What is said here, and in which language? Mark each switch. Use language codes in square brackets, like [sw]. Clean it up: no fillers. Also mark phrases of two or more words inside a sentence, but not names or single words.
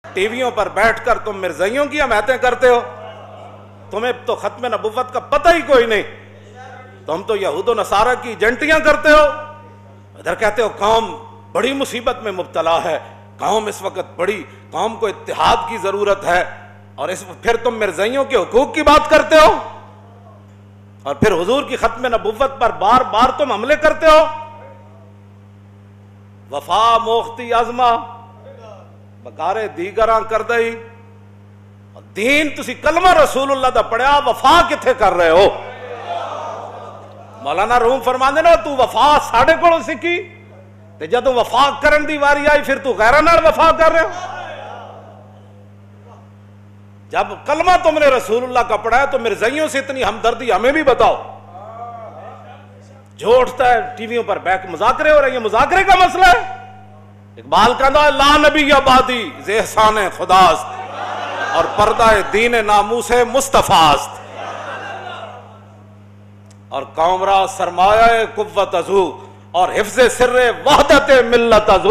[ur] ٹی ویوں پر بیٹھ کر تم مرزائیوں کی حمایتیں کرتے ہو، تمہیں تو ختم نبوت کا پتہ ہی کوئی نہیں، تم تو یہود و نصارہ کی ایجنٹیاں کرتے ہو، ادھر کہتے ہو قوم بڑی مصیبت میں مبتلا ہے، قوم اس وقت بڑی، قوم کو اتحاد کی ضرورت ہے، اور پھر تم مرزائیوں کے حقوق کی بات کرتے ہو، اور پھر حضور کی ختم نبوت پر بار بار تم حملے کرتے ہو۔ [fa] وفا موختی ازما بکارے دیگراں کر دئی، [pa] دین تسی کلمہ رسول اللہ دا پڑھیا، وفا کتھے کر رہے ہو؟ مولانا روم فرماندے نا تو وفا ساڑھے کولوں سکھی تے جدوں وفا کرن دی واری آئی پھر تو غیراں نال وفا کر رہے ہو۔ [ur] جب کلمہ تم نے رسول اللہ کا پڑھا ہے تو مرزائیوں سے اتنی ہمدردی ہمیں بھی بتاؤ۔ جو اٹھتا ہے ٹی ویوں پر بیک مذاکرے ہو رہے ہیں، مذاکرے کا مسئلہ ہے۔ اقبال کہتا ہے [fa] لا نبی آبادی ز احسان خداست اور پردہ دین ناموس مصطفیٰ است، اور قوم را سرمایہ قوت ازو اور حفظ سر وحدت ملت ازو۔